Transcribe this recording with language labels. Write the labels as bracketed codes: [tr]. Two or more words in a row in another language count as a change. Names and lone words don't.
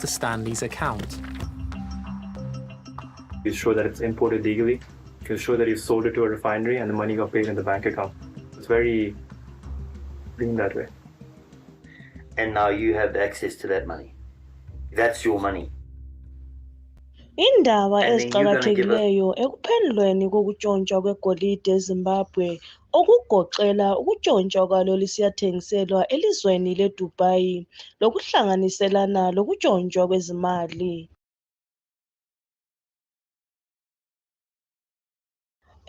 [en] Stanley's account. You show that it's imported legally. You show that you sold it to a refinery and the money got paid in the bank account. It's very clean that way. And now you have access to that money. That's your money. [nd] Indaba eziqhakathekileyo ekuphendulweni kokutshontshwa kwegolide eZimbabwe okugoqela ukutshontshwa kwalo lisiyathengiselwa elizweni leDubai lokuhlanganiselana lokutshontshwa kwezimali.